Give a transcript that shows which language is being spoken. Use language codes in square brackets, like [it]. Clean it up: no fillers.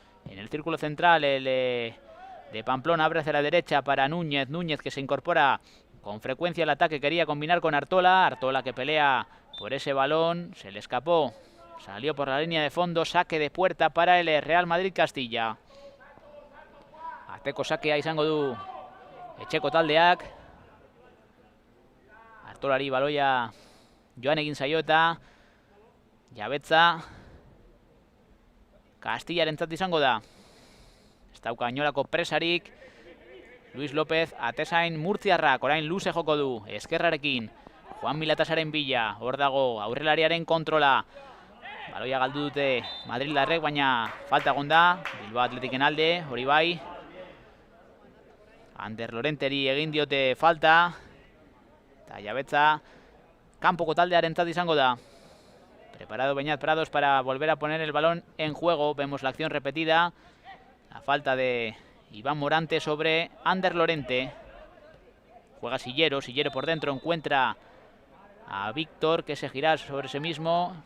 [es] En el círculo central el de Pamplona abre hacia la derecha para Núñez. Núñez que se incorpora con frecuencia al ataque. Quería combinar con Artola. Artola que pelea por ese balón. Se le escapó. Salió por la línea de fondo. Saque de puerta para el Real Madrid Castilla. [eu] Ateko sakea izango du etxeko taldeak. Artolari baloia joan egin zaio eta jabetza Castillarentzat izango da. Ez dauka inolako presarik. Luis López atezain murtziarrak orain luze joko du eskerrarekin. Juan Milatasaren bila, hor dago aurrelariaren kontrola. Baloia galdu dute Madrildarrek, baina falta egon da Bilbao Athleticen alde, hori bai. Ander Lorenteri egin diote falta. Eta jabetza kanpoko taldearentzat izango da. [es] Preparado Beñat Prados para volver a poner el balón en juego. Vemos la acción repetida. La falta de Iván Morante sobre Ander Lorente. Juega Sillero. Sillero por dentro encuentra a Víctor, que se gira sobre sí mismo.